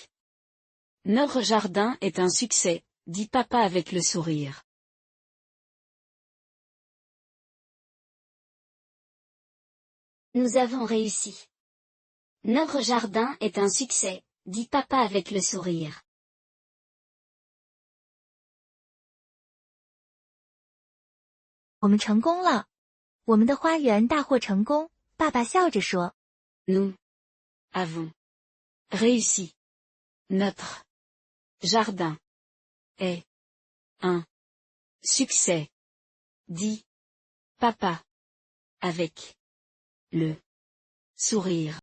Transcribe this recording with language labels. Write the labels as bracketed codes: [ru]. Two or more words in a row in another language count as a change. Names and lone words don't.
[fr] Notre jardin est un succès, dit papa avec le sourire. Nous avons réussi. Notre jardin est un succès, dit papa avec le sourire. [zh] « 我们成功了！我们的花园大获成功！”爸爸笑着说。 [fr] Nous avons réussi. Notre jardin est un succès, dit papa avec le sourire.